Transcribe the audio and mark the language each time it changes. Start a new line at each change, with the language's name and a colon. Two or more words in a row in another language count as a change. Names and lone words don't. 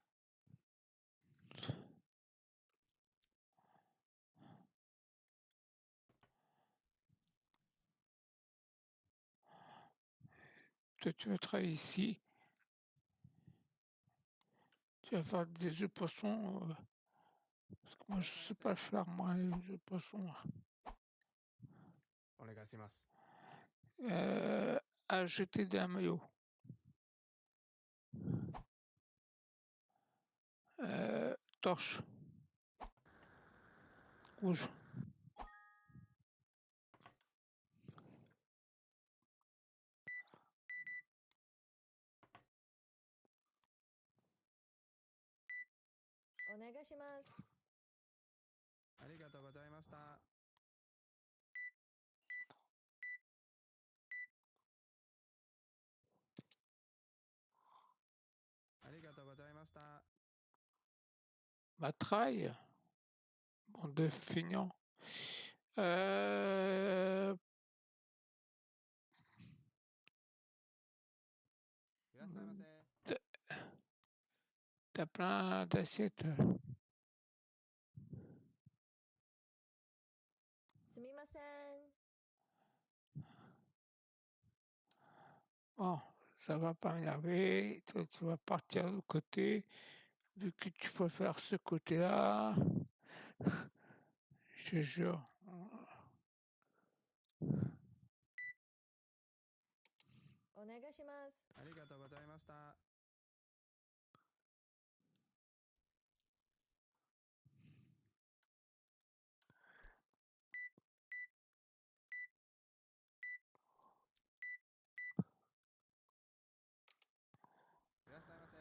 French: Toi tu vas travailler ici. Tu vas faire des œufs de poisson. Parce que moi je sais pas faire moi les œufs de poisson.
Japanese: お願いします。
French: À jeter des maillots. Torche. Rouge.
Japanese: Onegaishimasu. ありがとうございました。ありがとうございました。
French: Matraille. Bande de feignants.
Japanese: いらっしゃいませ。
French: T'as plein d'assiettes.
Japanese: すみません。
French: Bon, ça va pas m'énerver. Toi, tu vas partir de l'autre côté. Vu que tu préfères ce côté-là. Je te jure.
Japanese: お願いします。ありがとうございました。いらっしゃいませ。